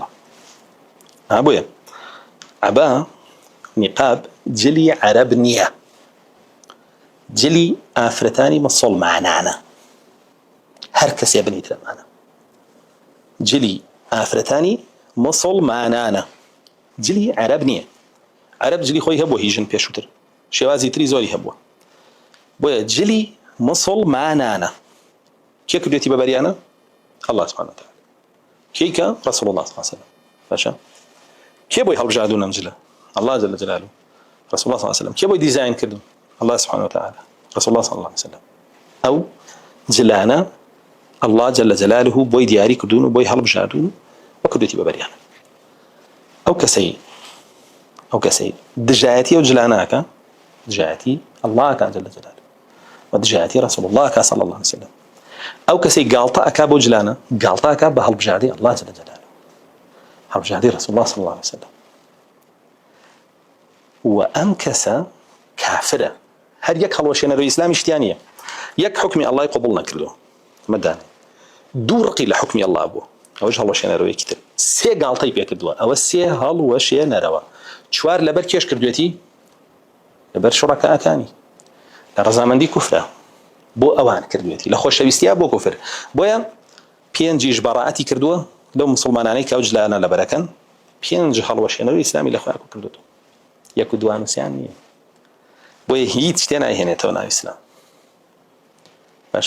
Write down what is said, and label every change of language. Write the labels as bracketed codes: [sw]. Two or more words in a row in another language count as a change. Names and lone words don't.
[ckb] بۆیە عەبا نیقاب جلی عەرەب نییە، جلی ئافرەتانی مسڵمانانە هەر کەسێ بنیت لەمانە جلی ئافرەتانی مسڵمانانە جلی عەرەب نییە. عەرەب جلی خۆی هەبووە هیژن پێشووتر شێوازی تری زۆری هەبووە بۆیە جلی مسڵمانانە کێ کردوێتی بەبەریانە؟ [ar] الله سبحانه وتعالى [ckb] کێیکە؟ [ar] رسول الله صلى الله عليه وسلم [ckb] باشە کێ بۆی هەڵبژاردوون ئەم جلە؟ [ar] الله جل جلاله. رسول الله صلى الله عليه وسلم [ckb] کێ بۆی دیزاین کردون؟ [ar] الله سبحانه وتعالى رسول الله صلى الله عليه وسلم. [ckb] ئەو جلانە [ar] الله جل جلاله [ckb] بۆی دیاری کردون و بۆی هەڵبژاردوون و کردوێتی بەبەریانە. ئەو کەسەی دژایەتی ئەو جلاناکە دژایەتی الله کە [ar] جل جلاله [ckb] و دژایەتی [ar] رسول الله [ckb] کە [ar] صلى الله عليه وسلم. [ckb] ئەو کەسەی گاڵتە ئەکا بۆ جلانە گاڵتە ئەکا بە هەڵبژاردنی [ar] الله جل جلاله [ckb] هەڵبژاردنی [ar] رسول الله صلى الله عليه وسلم. [ckb] و ئەم کەسە کافرە هەر یەک هەڵوەشێنەرەوەی ئیسلامی شتیان نییە. یەک حکمی الله قبول نەکردو مەدانێ دوو ڕقی لە حکمی الله بوو ئەوەش هەڵوەشێنەرەوەیەکی تر سێ گاڵتەی پێ کردووە ئەوە سێ هەڵوەشێنەرەوە چوار لەبەر کێش کردوێتی لەبەر شوڕەکەکانی لە ڕەزامەندی کوفرە بۆ ئەوان کردوێتی لە خۆشەویستیا بۆ کوفر بۆیە پێنجیش بەڕائەتی کردووە لەو مسڵمانانەی کە ئەو جلانە لەبەرەکەن پێنج هەڵوەشێنەرەوەی ئیسلامی لە خۆیان کردووە یەک و دوان وسیان نییە بۆیە هیچ شتێ نایهێنێتەوە ناو ئیسلام باشە.